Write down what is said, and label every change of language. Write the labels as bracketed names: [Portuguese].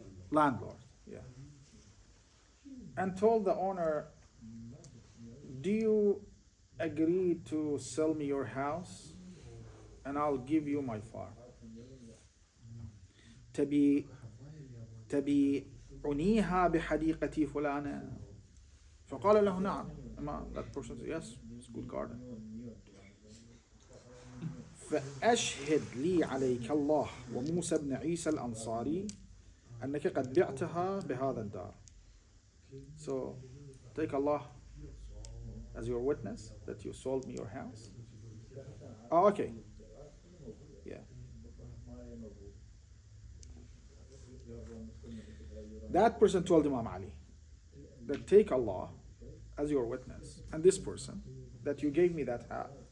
[English] Landlord, yeah. And told the owner, do you agree to sell me your house and I'll give you my farm? [Arabic] تبيعنيها بحديقتي فلانة. فقال له نعم. [English] That person said, yes, it's a good garden. [Arabic] فأشهد لي عليك الله وموسى بن عيسى الأنصاري أنك قد بعتها بهذا الدار. [English] So take Allah as your witness that you sold me your house. Oh, okay. Yeah. That person told Imam Ali that take Allah as your witness and this person that you gave me that house.